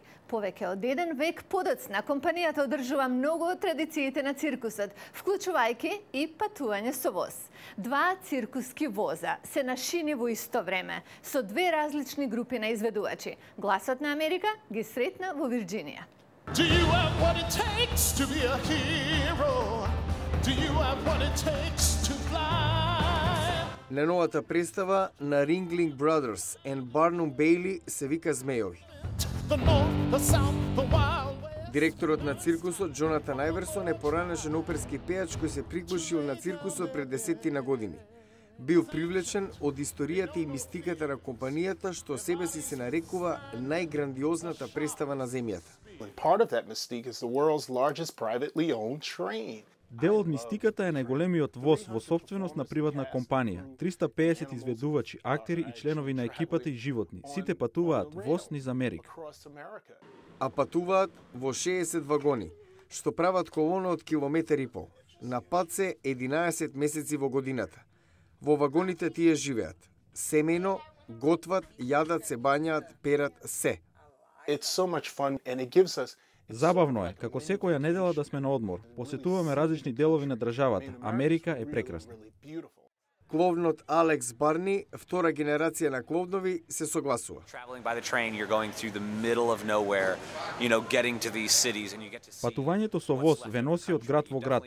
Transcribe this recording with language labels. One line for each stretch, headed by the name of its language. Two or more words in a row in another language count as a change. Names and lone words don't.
Macedonian: Повеќе од еден век подоцна, компанијата одржува многу од традициите на циркусот, вклучувајќи и патување со воз. Два циркуски воза се на шини во исто време, со две различни групи на изведувачи. Гласот на Америка ги сретна во Вирџинија.
English: Do you have what it takes to be a hero? Do you have what it takes to fly?
Macedonian: На новата представа на Ringling Brothers and Barnum Bailey се вика Змејови.
English: The north, the south, the wild west.
Macedonian: Директорот на циркусот Джонатан Ајверсон е поранешен оперски пејач кој се приклучил на циркусот пред 10 години. Бил привлечен од историјата и мистиката на компанијата што себе си се нарекува најграндиозната представа на земјата.
English: Part of that mystique is the world's largest privately owned train.
Macedonian: Дел од мистиката е најголемиот воз во собственост на приватна компанија. 350 изведувачи, актери и членови на екипата и животни. Сите патуваат воз низ Америка. А патуваат во 60 вагони, што прават колона од километар и пол. На пат се 11 месеци во годината. Во вагоните тие живеат. Семено, готват, јадат, се бањаат, перат, се.
English: It's so much fun and it gives us
Macedonian: Забавно е, како секоја недела да сме на одмор. Посетуваме различни делови на државата. Америка е прекрасна. Кловнот Алекс Барни, втора генерација на кловнови, се согласува. Патувањето со воз ве носи од град во град.